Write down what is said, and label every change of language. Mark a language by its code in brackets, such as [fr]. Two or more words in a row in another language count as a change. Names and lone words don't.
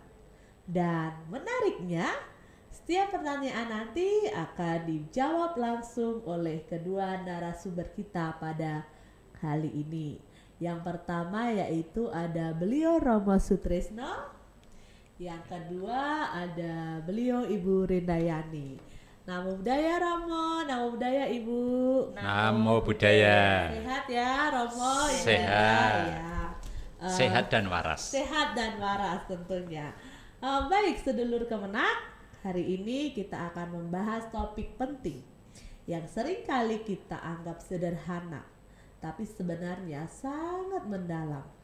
[id] Dan menariknya, setiap pertanyaan nanti akan dijawab langsung oleh kedua narasumber kita pada kali ini. Yang pertama yaitu ada beliau Romo Sutrisno, yang kedua ada beliau Ibu Rindayani. [pi] Namo Buddhaya Romo, Namo Buddhaya Ibu. Namo Buddhaya. [id] Sehat ya Romo? Sehat. Ya. Sehat dan waras. Sehat dan waras tentunya. Baik sedulur Kemenak, hari ini kita akan membahas topik penting yang seringkali kita anggap sederhana, tapi sebenarnya sangat mendalam.